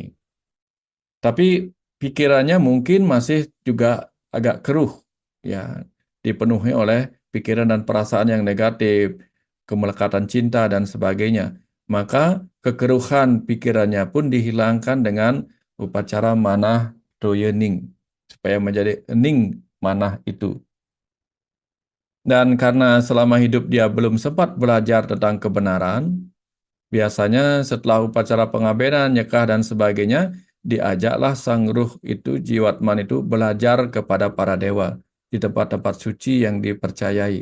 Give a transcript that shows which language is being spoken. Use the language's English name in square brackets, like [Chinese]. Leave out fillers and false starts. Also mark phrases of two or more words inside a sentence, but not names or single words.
[Indonesian] Tapi pikirannya mungkin masih juga agak keruh, ya, dipenuhi oleh pikiran dan perasaan yang negatif, kemelekatan cinta dan sebagainya. Maka kekeruhan pikirannya pun dihilangkan dengan upacara manah doyening, supaya menjadi ening manah itu. Dan karena selama hidup dia belum sempat belajar tentang kebenaran, biasanya setelah upacara pengabenan, nyekah dan sebagainya, diajaklah sang ruh itu, jiwatman itu belajar kepada para dewa di tempat-tempat suci yang dipercayai.